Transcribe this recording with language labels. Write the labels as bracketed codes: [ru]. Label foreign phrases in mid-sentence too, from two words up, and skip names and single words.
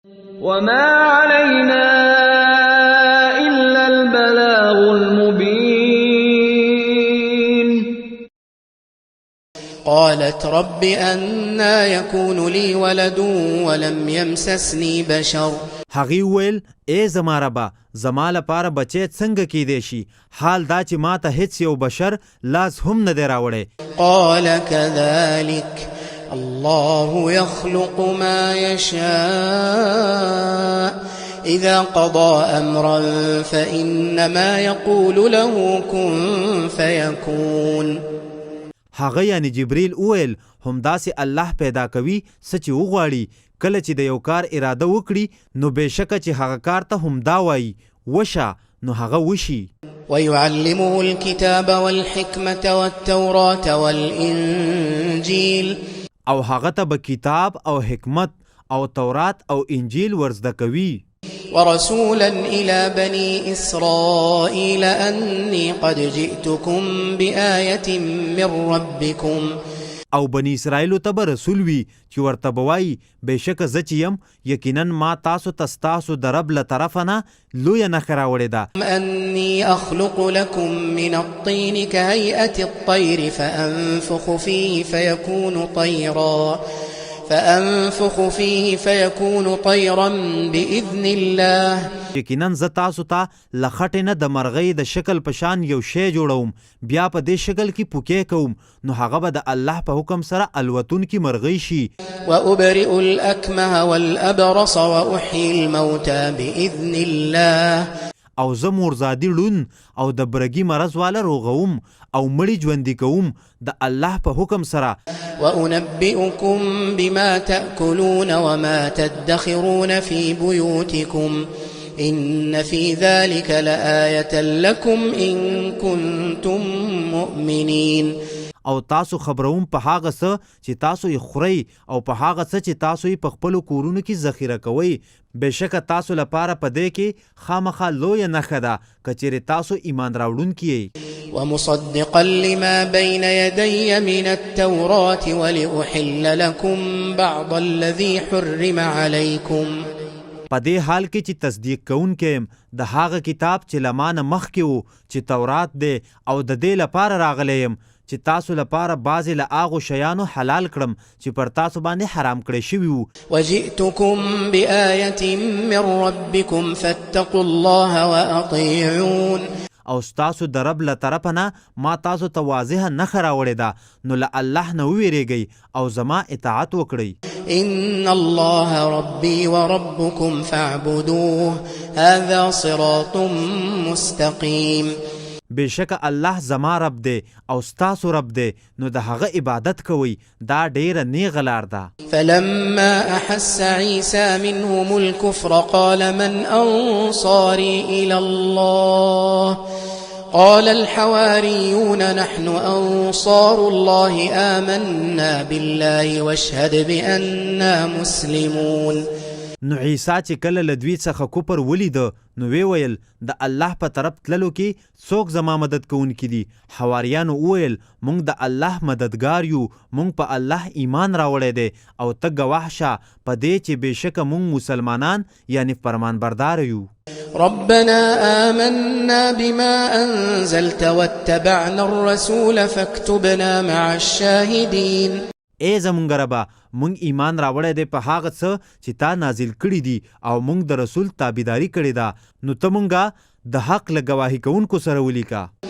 [ar] وما علينا إلا البلاغ المبين. قالت رب أنى يكون لي ولد ولم يمسسني بشر. [ps] هغې وویل ای زما ربه زما لپاره بچی څنګه کیدی شي، حال دا چې ما ته هیڅ یو بشر لاس هم نه دی راوړی. [ar] قال كذلك الله يخلق ما يشاء إذا قضى أمرا فإنما يقول له كن فيكون. [ps] هغه یعنی جبریل وویل همداسې الله پیدا کوي څه چې وغواړي، کله چې د یو کار اراده وکړي نو بېشکه چې هغه کار ته همدا وایي وشه نو هغه وشي. [ar] ويعلمه الكتاب والحكمة والتوراة والإنجيل. [ps] او هغه ته به کتاب او حکمت او تورات او انجیل ورزده کوي. [ar] ورسولا إلى بني إسرائيل أني قد جئتكم بآية من ربكم. [ps] او بني اسرائیلو ته به رسول وي چې ورته به وایي بېشکه زه چې یم یقینا ما تاسو ته ستاسو د رب له طرفه نه لویه نښه راوړې ده. [ar] أني أخلق لكم من الطين كهيئة الطير فأنفخ فيه فيكون طيرا بإذن الله. [ps] یقینا زه تاسو ته له خټې نه د مرغۍ د شکل په شان یو شی جوړوم، بیا په دې شکل کې پوکې کوم، نو هغه به د الله په حکم سره الوتونکې مرغۍ شي. [ar] وأبرئ الأكمه والأبرص وأحيي الموتى بإذن الله. [ps] او زه مورزادي ړون او د برګي مرض والا روغوم او مړي ژوندي کوم د الله په حکم سره. [ar] وأنبئكم بما تأكلون وما تدخرون في بيوتكم إن في ذلك لآية لكم إن كنتم مؤمنين. [ps] او تاسو خبروم په هغه څه چې تاسو یې خورئ او په هغه څه چې تاسو یې په خپلو کورونو کې ذخیره کوئ، بېشکه تاسو لپاره په دې کې خامخا لویه نښه ده که چیرې تاسو ایمان راوړونکي یئ. [ar] ومصدقا لما بين يدي من التوراة ولأحل لكم بعض الذي حرم عليكم. [ps] په دې حال کې چې تصدیق کوونکی یم د هغه کتاب چې له ما نه مخکې و چې تورات دی، او د دې لپاره راغلی یم چې تاسو لپاره بعضې له هغو شیانو حلال کړم چې پر تاسو باندې حرام کړی شوي وو. [ar] وجئتكم بآية من ربكم فاتقوا الله وأطيعون. [ps] او ستاسو د رب له طرفه نه ما تاسو ته واضحه نښه راوړې ده، نو له الله نه وویرېږئ او زما اطاعت وکړئ. [ar] إن الله ربي وربكم فاعبدوه هذا صراط مستقيم. [ps] بېشکه الله زما رب دی او ستاسو رب دی، نو د هغه عبادت کوئ، دا ډیره نیغه لار ده. [ar] فلما أحس عيسى منهم الكفر قال من أنصاري إلى الله قال الحواريون نحن أنصار الله آمنا بالله واشهد بأننا مسلمون. [ps] نو عیسی چې کله له دوی څخه کفر ولیده نو وی ویل د الله په طرف تللو کې څوک زما مدد کوونکي دي؟ حواریانو وویل موږ د الله مددګار یو، موږ په الله ایمان راوړی دی او ته ګواه شه په دې چې بېشکه موږ مسلمانان یعنی فرمانبردار یو. [ar] ربنا آمنا بما أنزلت واتبعنا الرسول فاكتبنا مع الشاهدين. [ps] ای زمونږ ربه موږ ایمان راوړی دی په هغه څه چې تا نازل کړي دي او موږ د رسول تابعداري کړې ده، نو ته موږ د حق له ګواهي کوونکو سره ولیکه.